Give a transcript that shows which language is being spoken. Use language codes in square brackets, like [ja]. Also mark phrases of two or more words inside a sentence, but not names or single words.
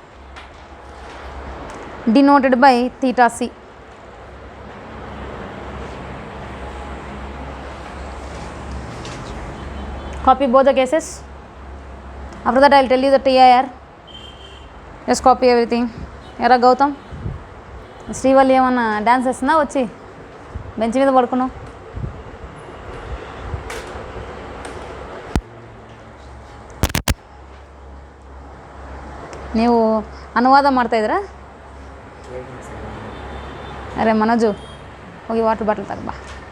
[en] Denoted by theta c. Copy both the cases. After that, I will tell you the TIR. Just copy everything. Era Gautam. [te] శ్రీవల్లి ఏమన్నా డాన్స్ వేస్తుందా? వచ్చి బెంచ్ మీద పడుకున్నావు. [kn] ನೀವು ಅನುವಾದ ಮಾಡ್ತಾಯಿದ್ದೀರಾ? ಅರೆ ಮನೋಜು, ಹೋಗಿ [en] water bottle [kn] ತಗ ಬಾ.